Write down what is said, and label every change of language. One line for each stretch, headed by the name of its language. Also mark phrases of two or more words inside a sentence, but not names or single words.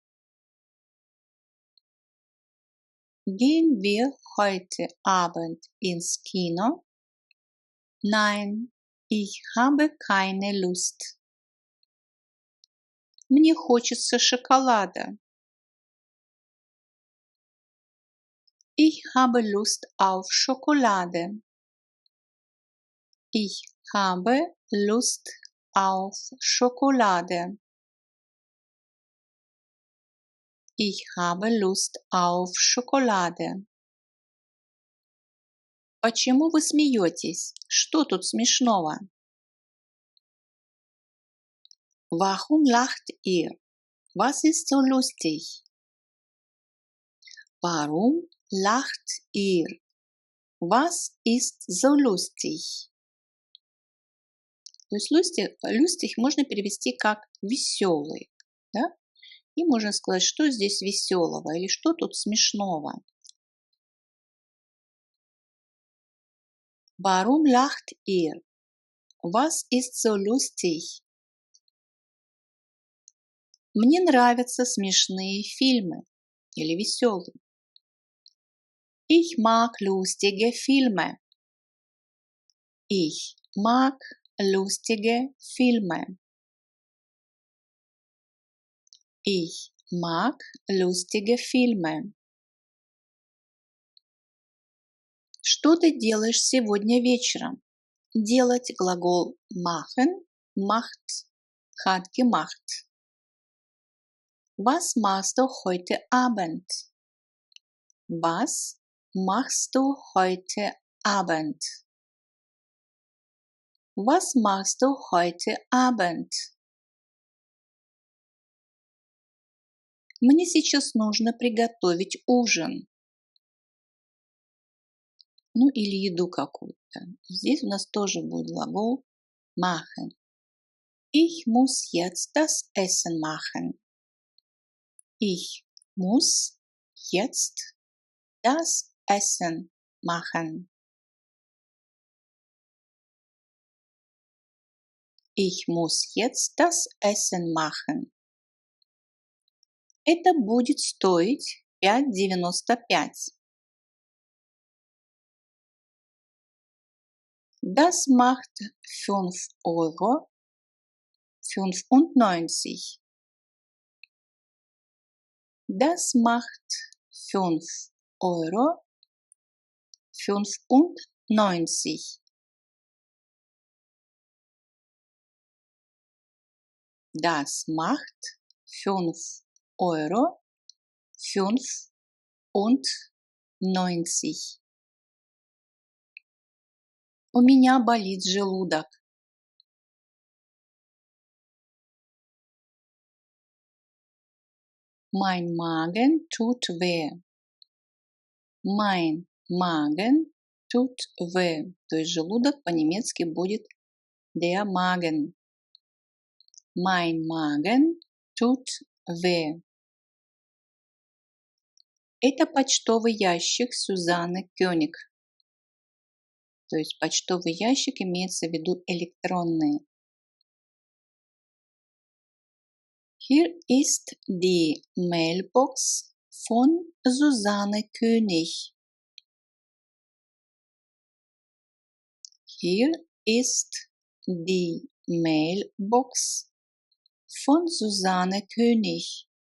German: Gehen wir heute Abend ins Kino? Nein, ich habe keine Lust.
Russian: Мне хочется шоколада.
German: Ich habe Lust auf Schokolade. Ich habe Lust auf Schokolade. Ich habe Lust auf Schokolade.
Russian: Почему вы смеетесь? Что тут смешного?
German: Warum lacht ihr? Was ist so lustig? Warum lacht ihr? Was ist so lustig?
Russian: То есть lustig можно перевести как веселый, да? И можно сказать, что здесь веселого или что тут смешного.
German: Warum lacht ihr? Was ist so lustig?
Russian: Мне нравятся смешные фильмы или веселые.
German: Ich mag lustige Filme. Ich mag lustige Filme. Ich mag lustige Filme.
Russian: Что ты делаешь сегодня вечером? Делать глагол
German: machen, macht, hat gemacht. Was machst du heute Abend? Was machst du heute Abend? Was machst du heute Abend?
Russian: Мне сейчас нужно приготовить ужин. Ну или еду какую-то. Здесь у нас тоже будет глагол machen.
German: Ich muss jetzt das Essen machen. Ich muss jetzt das Essen machen. Ich muss jetzt das Essen machen.
Russian: Это будет стоить 5,95.
German: Das macht 5,95 €. Das macht 5,95 €. Das macht 5,95 €.
Russian: У меня болит желудок.
German: Mein Magen tut weh. Mein Magen tut weh.
Russian: То есть желудок по-немецки будет
German: der Magen. Mein Magen tut weh.
Russian: Это почтовый ящик Сюзанны Кёник. То есть почтовый ящик имеется в виду электронный.
German: Hier ist die Mailbox von Susanne König. Hier ist die Mailbox von Susanne König.